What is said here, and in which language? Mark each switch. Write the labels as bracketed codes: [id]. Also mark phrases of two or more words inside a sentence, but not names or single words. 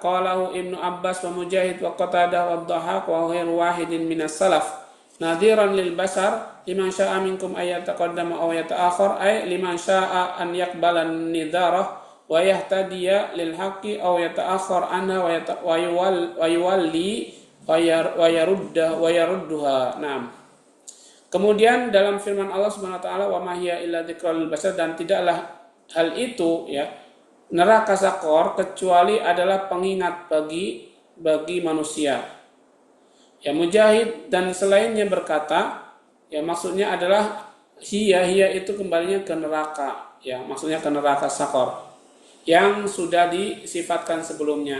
[ar] قاله ابن عباس ومجاهد وقتادة والضحاك وغير واحد من السلف نذيرا للبشر لمن شاء منكم أن يتقدم أو يتأخر أي لمن شاء أن يقبل نذارته ويهتدي للحق أو يتأخر عنها ويولي ويردها. [id] Naam. Kemudian dalam firman Allah [ar] سبحانه وتعالى وما هي إلا ذكرى للبشر, [id] dan tidaklah hal itu ya neraka sakor kecuali adalah pengingat bagi manusia. Ya, Mujahid dan selainnya berkata, ya maksudnya adalah hiya itu kembalinya ke neraka, ya maksudnya ke neraka sakor yang sudah disifatkan sebelumnya.